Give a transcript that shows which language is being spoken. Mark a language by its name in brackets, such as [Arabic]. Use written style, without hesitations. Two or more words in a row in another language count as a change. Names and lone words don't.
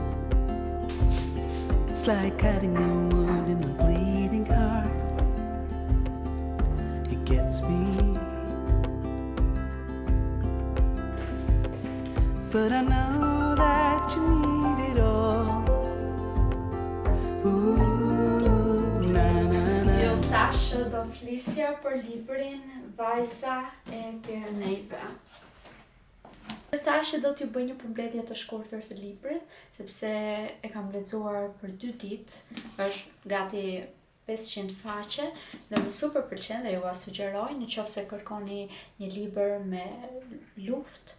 [English] It's like cutting a wound in a bleeding heart. It gets me. But I know that you need it all. Ooh, na na na. [Albanian] Jo tash do flisja për librin Vajza e Pirenejve. Tash do t'ju bëj një përmbledhje të shkurtër të librit, sepse e kam lexuar për 2 ditë, është gati 500 faqe dhe më super pëlqen dhe ju a sugjeroj nëse kërkoni një libër me luftë.